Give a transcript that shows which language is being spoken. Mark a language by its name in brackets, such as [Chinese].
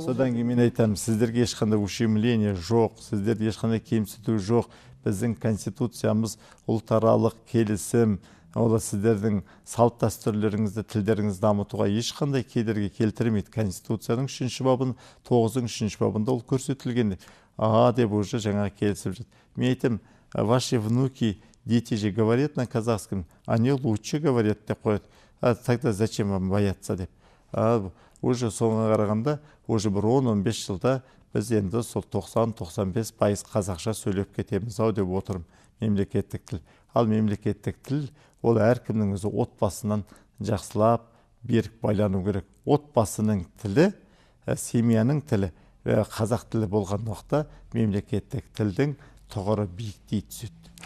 [Kazakh] Содан кейін мен айтамын, сіздерге ешқандай ущемление жоқ, сіздерде ешқандай кемсіту жоқ. Біздің конституциямыз ұлтаралық келісім, ол сіздердің салт дәстүрлеріңізді, тілдеріңізді дамытуға ешқандай кедергі келтірмейді. Конституцияның 3-ші бабының 9-шы бабында ол көрсетілген. Деп уже жаңа келісіп жатыр. Мен айтам, [Russian] ваши внуки, дети же говорят на казахском, они лучше говорят [Kazakh] деп қояды. [Russian] Тогда зачем вам бояться [Kazakh] деп. Уже соңға қарағанда, уже бір 10-15 жылда біз енді сол 90-95% қазақша сөйлеп кетеміз ау деп отырмын. Мемлекеттік тіл. Ал мемлекеттік тіл ол әркімнің өзі отбасынан жақсылап берік байлану керек. Отбасының тілі, семьяның тілі, қазақ тілі болған уақытта мемлекеттік тілдің тұғыры биіктей түседі.